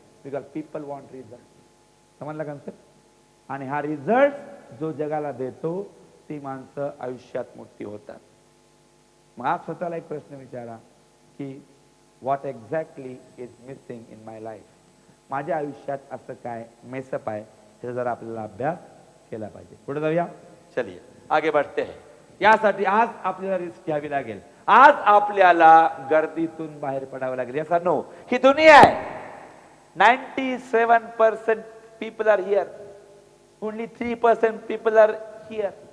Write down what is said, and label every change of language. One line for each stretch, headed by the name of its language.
English: Because people want result.
Marathi: समजला concept? आणि हा रिझल्ट जो जगाला देतो ती माणसं आयुष्यात मोठी होतात. मग आज स्वतःला एक प्रश्न विचारा की
English: What exactly is missing in my life.
Marathi: माझ्या आयुष्यात असं काय मेसअप आहे, त्याचा जरा आपल्याला अभ्यास केला पाहिजे. पुढे जाऊया,
Hindi: चलिए आगे बढ़ते हैं.
Marathi: यासाठी आज आपल्याला रिस्क घ्यावी लागेल. आज आपल्याला गर्दीतून बाहेर पडावं लागेल. याचा नो, ही दुनिया आहे.
English: 97% people are here. Only 3% people are here.